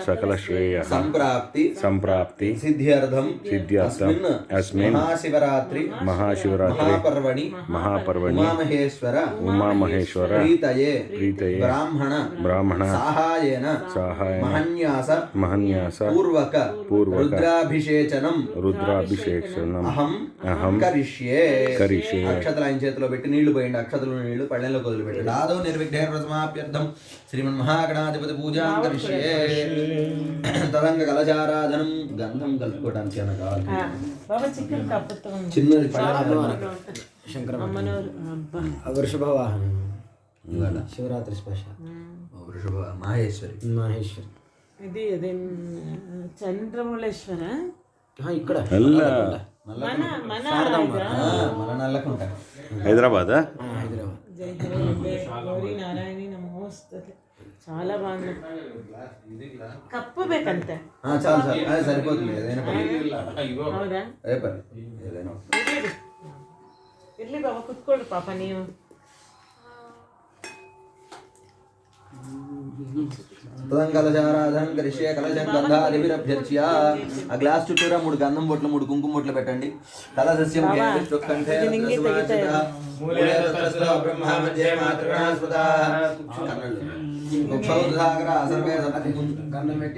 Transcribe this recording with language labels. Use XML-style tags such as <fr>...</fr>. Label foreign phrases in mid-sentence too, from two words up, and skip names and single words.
<sa>संप्राप्ति सिद्ध्यर्थं अस्मिन् महाशिवरात्रि महापर्वणि उमामहेश्वर प्रीतये ब्राह्मण साहाय्येन महन्यास पूर्वक रुद्राभिषेचनम् अहं करिष्ये</sa> <te>अक्षतలు ఆయన చేతిలో పెట్టి నీళ్లు పోయండి అక్షతలు నీళ్లు పళ్ళెంలో కొదులు పెట్టండి</te> <sa>ఆదో నిర్విఘ్నేన సమాప్యర్థం శ్రీమన్మహాగణాధిపతి పూజాం కరిష్యే తదంగ కలశారాధనం</sa> <te>గంధం కలుపుకోవడానికి ఏమైనా కావాలి చిన్నది శంకర వృషభ వాహనం ఇవాళ శివరాత్రి స్పెషల్ వృషభ మహేశ్వరి ఇది చంద్రమౌళేశ్వర ఇక్కడ హైదరాబాద్</te> <sa>గౌరీ నారాయణి నమోస్తతే</sa> <te>చాలా బాగుంది కప్పಬೇಕಂತೆ చాలు అది సరిపోతుంది ఏదైనా</te> <kn>ಹೌದಾ ಇರ್ಲಿ ಬಾಬಾ ಕುತ್ಕೊಳ್ಳಿ ಪಾಪ ನೀವು</kn> <sa>కలశారాధన కరిష్యే కలశం గంధాదిభిరభ్యర్చ్య</sa> <te>ఆ గ్లాస్ చుట్టూరా 3 గంధం బొట్లు 3 కుంకుమ బొట్లు పెట్టండి</te> <sa>కలశస్యం కంఠే బ్రహ్మ మధ్యే మాతృగణస్పదా కుక్షౌదసాగర సర్వే</sa> <te>గంధం పెట్టి</te>